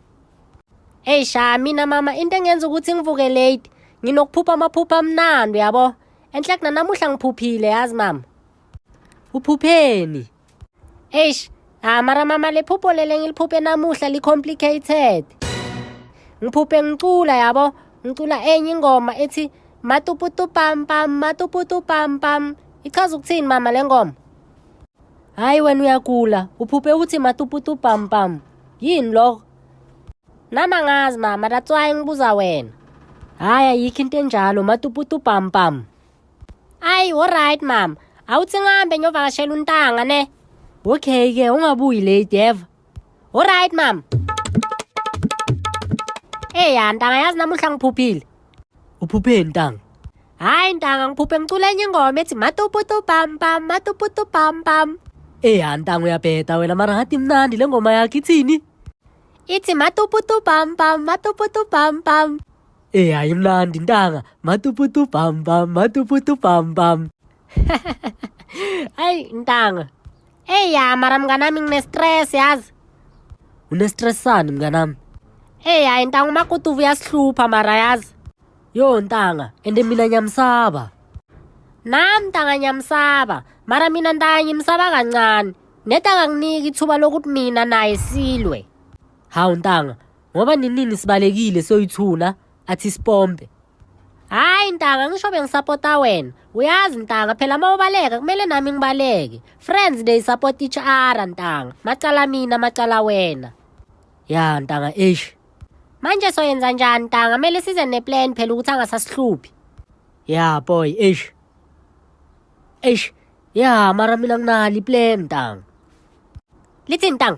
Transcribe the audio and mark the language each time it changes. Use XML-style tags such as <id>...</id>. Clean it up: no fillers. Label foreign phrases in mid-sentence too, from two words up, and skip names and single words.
<zu>Mina mama into engenza ukuthi ngivuke late, nginokuphupha amaphupho amnandi yabo. Enhle namuhla ngiphuphile yazi mama. Uphupheni? Mara mama le phupho lele ngiliphuphe namuhla li-complicated. Ngiphuphe ngicula yabo, ngicula enye ingoma ethi matuputu pam pam, matuputu pam pam. Ichaza ukuthini mama le ngoma? Hayi wena uyakula, uphuphe uthi matuputu pam pam. Yini lokho? Nama ngazi mama,</zu> <en>that's why</en> <zu>ngibuza wena. Hayi ayikho into enjalo, matuputu pam pam. Alright mama, awuthi ngihambe ngiyovakashela uNtanga ne? Okay ke, ungabuyi late yeva. Alright mama. Ntanga yazi namuhla ngiphuphile. Uphupheni Ntanga? Hayi Ntanga, ngiphuphe ngicula enye ingoma ethi matuputu pam pam, matuputu pam pam. Ntanga uyabheda wena, mara ngathi mnandi le ngoma yakhe ithini? Ithi matuputu pam pam, matuputu pam pam. Hayi mnandi Ntanga, matuputu pam pam, matuputu pam pam. Hayi Ntanga. Mara mnganami ngine-stress yazi. Une-stress sani mnganami? Hayi Ntanga, umakutuvu uyasihlupha mara yazi. Yo Ntanga, ende mina ngiyamsaba. Nami Ntanga ngiyamsaba, mara mina Ntanga ngimsaba kancane. Neta akanginiki ithuba lokuthi mina naye silwe. Hawu Ntanga, ngoba nini sibalekile soyithuna athi sipompe. Hayi Ntanga, ngisho bengisapota wena. Uyazi Ntanga, phela uma ubaleka kumele nami ngibaleke.</zu> <en>Friends they support each other Ntanga.</en> <zu>Macala mina, macala wena. Ya Ntanga, manje soyenza njani Ntanga? Kumele size neplan phela ukuthi angasasihluphi. Ya boy, ya mara mina nginalo iplan Ntanga. Lithi Ntanga?</zu>